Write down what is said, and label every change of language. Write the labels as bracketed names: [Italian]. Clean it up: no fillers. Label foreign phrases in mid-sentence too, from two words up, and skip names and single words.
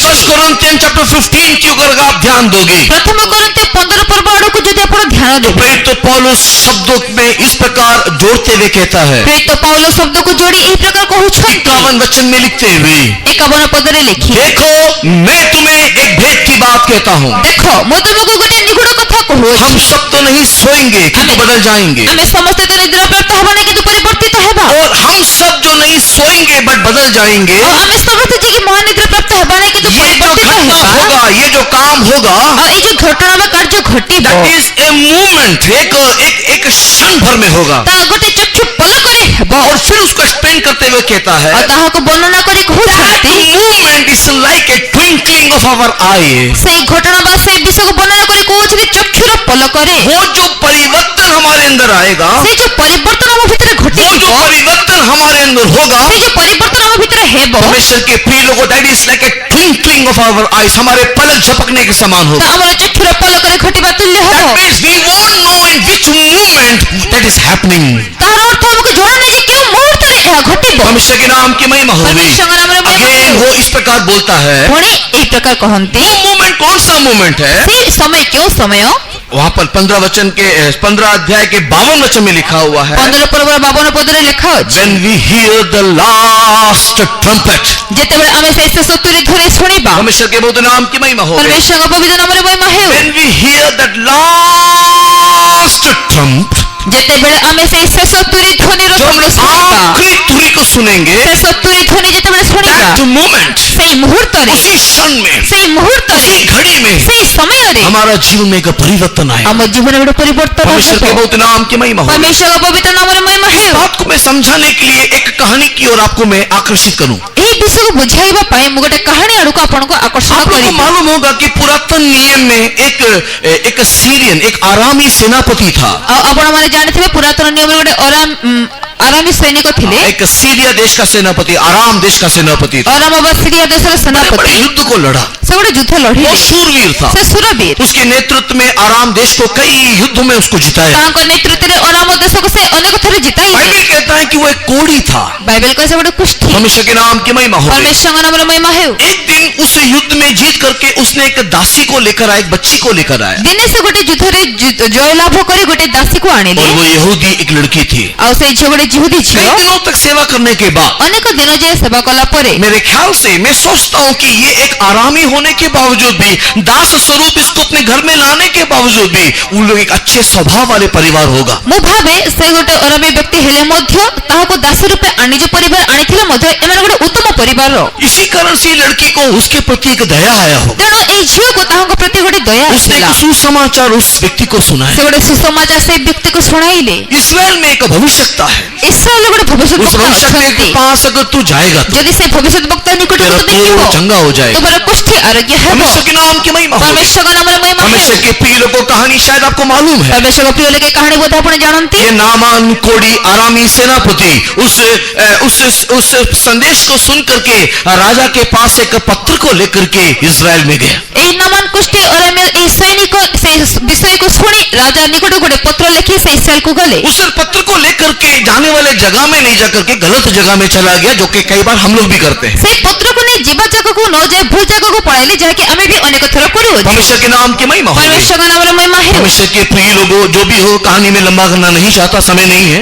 [Hindi] फर्स्ट कोरिन्थियंस चैप्टर 15 की अगर आप ध्यान दोगे, [Odia] ପ୍ରଥମ କରନ୍ତେ 15 ପର୍ବ ଆଡ଼କୁ ଯଦି ଆପଣ ଧ୍ୟାନ ଦେବେ [Hindi] प्रेरित पौलुस शब्दों में इस प्रकार जोड़ते हुए कहता है, [Odia] ପ୍ରେରିତ ପାଉଲ ଶବ୍ଦକୁ ଯୋଡ଼ି ଏହି ପ୍ରକାର କହୁଛନ୍ତି [Hindi] 51 वचन में लिखते हुए, [Odia] 51 ପଦରେ ଲେଖି [Hindi] देखो मैं तुम्हें एक भेद की बात कहता हूँ, [Odia] ଦେଖ ମୁଁ ତୁମକୁ ଗୋଟେ ନିଗୁଡ କଥା [Hindi] हम [Odia] କହୁଅଛି [Hindi] सब तो नहीं सोएंगे किंतु बदल जाएंगे, [Odia] ଆମେ ସମସ୍ତେ ତ ନିଦ୍ରା ପ୍ରାପ୍ତ ହେବା ନାହିଁ କିନ୍ତୁ ପରିବର୍ତ୍ତିତ ହେବା [Hindi] और हम सब जो नहीं सोएंगे बट बदल जाएंगे, [Odia] ଆଉ ଆମେ ସମସ୍ତେ ଯିଏକି ମହାନିଦ୍ରା ପ୍ରାପ୍ତ ହେବା ନାହିଁ କିନ୍ତୁ [Hindi] ये जो [Odia] ପରିବର୍ତ୍ତିତ [Hindi] घटना [Odia] ହେବା [Hindi] होगा, ये जो काम होगा, [Odia] ଆଉ ଏଇ ଯୋଉ ଘଟଣା ବା କାର୍ଯ୍ୟ ଘଟିବ [English] that is a movement, [Hindi] एक क्षण भर में होगा, [Odia] ତାହା ଗୋଟେ ଚକ୍ଷୁ ପଲକରେ ହେବ [Hindi] और फिर उसको एक्सप्लेन करते हुए कहता है, [Odia] ଆଉ ତାହାକୁ ବର୍ଣ୍ଣନା କରି କହୁଛନ୍ତି [English] movement is like a twinkling of our eye, [Odia] ସେଇ ଘଟଣା ବା ସେଇ ବିଷୟକୁ ବର୍ଣ୍ଣନା କରି କହୁଛନ୍ତି ଚକ୍ଷୁର ପଲକରେ [Hindi] वो जो परिवर्तन हमारे अंदर आएगा, [Odia] ସେଇ ଯୋଉ ପରିବର୍ତ୍ତନ ଆମ ଭିତରେ [Hindi] वो जो [Odia] ଘଟିବ [Hindi] परिवर्तन हमारे अंदर होगा, [Odia] ସେଇ ଯୋଉ ପରିବର୍ତ୍ତନ ଆମ ଭିତରେ ହେବ [Hindi] परमेश्वर के प्रिय लोगों, [English] that is like a twinkling of our eyes, [Hindi] हमारे पलक झपकने के समान [Odia] ତ [Hindi] होगा। [Odia] ଆମର ଚକ୍ଷୁର ପଲକରେ ଘଟିବା ତୁଲ୍ୟ [English] That [Odia] ହେବ [English] means we won't know in which movement that is happening. [Odia] ତାହାର ଅର୍ଥ ଆମକୁ ଜଣା ନାହିଁ ଯେ କେଉଁ ମୁହୂର୍ତ୍ତରେ ଏହା ଘଟିବ [Hindi] परमेश्वर के नाम की महिमा होगी। परमेश्वर के नाम में महिमा अगेन हो। वो इस प्रकार बोलता है, [Odia] ପୁଣି ଏହି ପ୍ରକାର କହନ୍ତି [Hindi] वो मूवमेंट कौन सा मूवमेंट है? [Odia] ସେ ସମୟ କେଉଁ ସମୟ [Hindi] वहां पर 15 अध्याय के 52 वचन में लिखा हुआ है, [Odia] 15 ପର୍ବ 52 ପଦରେ ଲେଖା ଅଛି, [English] when we hear the last trumpet, [Odia] ଯେତେବେଳେ ଆମେ ସେଇ ଶେଷ ତୁରୀ ଧ୍ୱନି ଶୁଣିବା, [Hindi] परमेश्वर के बहुत नाम की महिमा हो, [Odia] परमेश्वरଙ୍କ ପବିତ୍ର ନାମରେ ମହିମା ହେଉ। [English] when we hear that last trump, [Odia] ଯେତେବେଳେ ଆମେ ସେଇ ଶେଷ ତୁରୀ ଧ୍ୱନିର [Hindi] जब हम [Odia] ଶବ୍ଦ ଶୁଣିବା, [Hindi] आखिरी तुरी को सुनेंगे, [Odia] ଶେଷ ତୁରୀ ଧ୍ୱନି ଯେତେବେଳେ ଶୁଣିବା, [English] that moment, [Odia] ସେଇ ମୁହୂର୍ତ୍ତରେ, [Hindi] उसी क्षण में, [Odia] ସେଇ ମୁହୂର୍ତ୍ତରେ, [Hindi] उसी घड़ी में [Odia] ସେଇ ସମୟରେ [Hindi] हमारा जीवन में एक परिवर्तन आए। [Odia] ଆମ ଜୀବନରେ ଗୋଟେ ପରିବର୍ତ୍ତନ [Hindi] परमेश्वर के [Odia] ହେବ। [Hindi] बहुत नाम की महिमा हो। [Odia] परमेश्वरଙ୍କ पवित्र नामରେ ମହିମା [Hindi] इस [Odia] ହେଉ। [Hindi] बात को मैं समझाने के लिए एक कहानी की ओर आपको मैं आकर्षित करूं। [Odia] ଏହି ବିଷୟକୁ ବୁଝାଇବା ପାଇଁ ମୁଁ ଗୋଟେ କାହାଣୀ ଆଡକୁ ଆପଣଙ୍କୁ ଆକର୍ଷଣ [Hindi] आप लोगों को [Odia] କରିବି। [Hindi] मालूम होगा कि पुरातन नियम में एक सीरियन, एक आरामी सेनापति था। [Odia] ଆଉ ଆପଣମାନେ ଜାଣିଥିବେ ପୁରାତନ ନିୟମରେ ଗୋଟେ ଆରାମୀ ସୈନିକ ଥିଲେ। [Hindi] एक सीरिया देश का सेनापति, आराम देश का सेनापति था। [Odia] ଆରାମ ବା ସିରିଆ ଦେଶର [Hindi] बड़े [Odia] ସେନାପତି [Hindi] युद्ध को लड़ा, [Odia] ସେ ଗୋଟେ ଯୁଦ୍ଧ [Hindi] वो [Odia] ଲଢିଲେ। [Hindi] शूरवीर था। [Odia] ସେ ସୁରବୀର। [Hindi] उसके नेतृत्व में आराम देश को कई युद्धों में उसको जिताया। [Odia] ତାଙ୍କ ନେତୃତ୍ୱରେ ଆରାମ ଦେଶକୁ ସେ ଅନେକ ଥର ଜିତାଇଲେ। [Hindi] बाइबल कहता है कि वो एक कोढ़ी था। [Odia] ବାଇବେଲ କହେ ସେ ଗୋଟେ କୁଷ୍ଠି। [Hindi] परमेश्वर के नाम की महिमा हो। [Odia] परमेश्वरଙ୍କ ନାମରେ ମହିମା ହେଉ। [Hindi] एक दिन उस युद्ध में जीत करके उसने एक दासी को लेकर आया, एक बच्ची को लेकर आया, [Odia] ଦିନେ ସେ ଗୋଟେ ଯୁଦ୍ଧରେ ଜୟ ଲାଭ କରି ଗୋଟେ ଦାସୀକୁ ଆଣିଲେ। [Hindi] और वो यहूदी एक लड़की थी। [Odia] ଆଉ ସେଇ ଝିଅ ଗୋଟେ ଜିହୁଦୀ ଝିଅ। [Hindi] कई दिनों तक सेवा करने के बाद [Odia] ଅନେକ ଦିନ ଯାଏ ସେବା କଲା ପରେ [Hindi] मेरे ख्याल से मैं सोचता हूँ कि ये एक आरामी होने के बावजूद भी, दास स्वरूप इसको अपने घर में लाने के बावजूद भी, उन लोग एक अच्छे स्वभाव वाले परिवार होगा। [Odia] ମୁଁ ଭାବେ ସେ ଗୋଟେ ଅରାମୀ ବ୍ୟକ୍ତି ହେଲେ ମଧ୍ୟ ତାହାକୁ ଦାସ ରୂପେ ନିଜ ପରିବାର ଆଣିଥିଲେ ମଧ୍ୟ ଏମାନେ ଗୋଟେ ଉତ୍ତମ ପରିବାର। [Hindi] इसी कारण से लड़की को उसके प्रति एक दया आया होगा। [Odia] ତେଣୁ ଏଇ ଝିଅକୁ ତାଙ୍କ ପ୍ରତି ଗୋଟେ ଦୟା [Hindi] उसने [Odia] ଆସିଲା। [Hindi] एक सुसमाचार उस व्यक्ति को [Odia] ସେ [Hindi] सुनाया। [Odia] ଗୋଟେ ସୁସମାଚାର ସେଇ ବ୍ୟକ୍ତିକୁ ଶୁଣାଇଲେ। [Hindi] इस्राएल में एक भविष्यता है, [Odia] ଇସ୍ରାଏଲରେ ଗୋଟେ ଭବିଷ୍ୟତ [Hindi] उस [Odia] ବକ୍ତା [Hindi] भविष्यता [Odia] ଅଛନ୍ତି। [Hindi] के पास अगर तू जाएगा तो [Odia] ଯଦି ସେ ଭବିଷ୍ୟତ ବକ୍ତା ନିକଟକୁ [Hindi] तेरा [Odia] ତୁ ଦେଖିବ [Hindi] तो चंगा हो जाएगा। [Odia] ତୁମର କୁଷ୍ଠି ଆରୋଗ୍ୟ ହେବ। [Hindi] परमेश्वर के नाम की महिमा हो। [Odia] ପରମେଶ୍ୱରଙ୍କ ନାମରେ ମହିମା ହେଉ। [Hindi] परमेश्वर के प्रिय लोगों कहानी शायद आपको मालूम है। [Odia] ପରମେଶ୍ୱରଙ୍କ ପ୍ରିୟ ଲୋକେ କାହାଣୀ ବୋଧେ ଆପଣ ଜାଣନ୍ତି। [Hindi] ये नामान कोड़ी आरामी सेनापति उस संदेश को सुन करके राजा के पास एक पत्र को लेकर के इस्राएल में गया। [Odia] ଏହି ନାମାନ କୁଷ୍ଠି ଅରାମୀ ଏହି ସୈନିକ ସେ ବିଷୟକୁ ଶୁଣି ରାଜା ନିକଟକୁ ଗୋଟେ ପତ୍ର ଲେଖି ସେ ଇସ୍ରାଏଲକୁ ଗଲେ। [Hindi] उस पत्र को लेकर के जाने वाले जगह में नहीं जाकर के गलत जगह में चला गया, जो कि कई बार हम लोग भी करते हैं। [Odia] ସେଇ ପତ୍ରକୁ ନେଇ ଯିବା ଜାଗାକୁ ନ ଯାଇ ଭୁଲ ଜାଗାକୁ ପଳାଇଲେ, ଯାହାକି ଆମେ ବି ଅନେକ ଥର କରୁଅଛୁ। [Hindi] परमेश्वर के नाम की महिमा हो। [Odia] ପରମେଶ୍ୱରଙ୍କ ନାମରେ ମହିମା ହେଉ। [Hindi] परमेश्वर के प्रिय लोगों, जो भी हो, कहानी में लंबा करना नहीं चाहता, समय नहीं है।